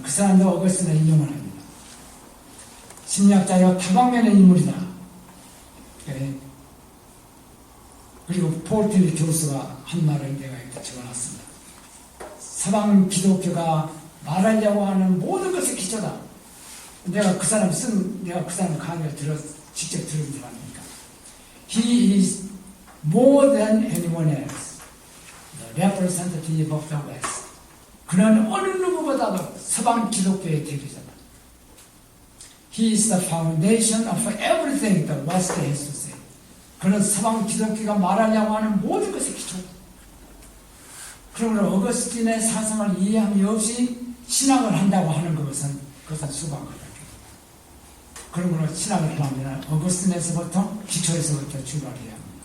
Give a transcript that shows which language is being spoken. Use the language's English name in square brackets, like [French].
[Korean] 그 사람도 어거스틴을 인용을 합니다. 심리학자요, 다방면의 인물이다. 네. 그리고 폴틀리 교수가 한 말을 내가 이렇게 적어놨습니다. 서방 기독교가 말하려고 하는 모든 것의 기초다. 내가 그 사람 강의를 직접 들은 사람이니까. [English] He is more than anyone else, the representative of the West. [Korean] 그는 어느 누구보다도 서방 기독교의 대표자다. [English] He is the foundation of everything the West has to say. [Korean] 그는 서방 기독교가 말하려고 하는 모든 것의 기초다. 그러므로 어거스틴의 사상을 이해함이 없이 신학을 한다고 하는 그것은 수박하다. 그러므로 신학을 하려면 어거스틴에서부터 기초에서부터 출발해야 합니다.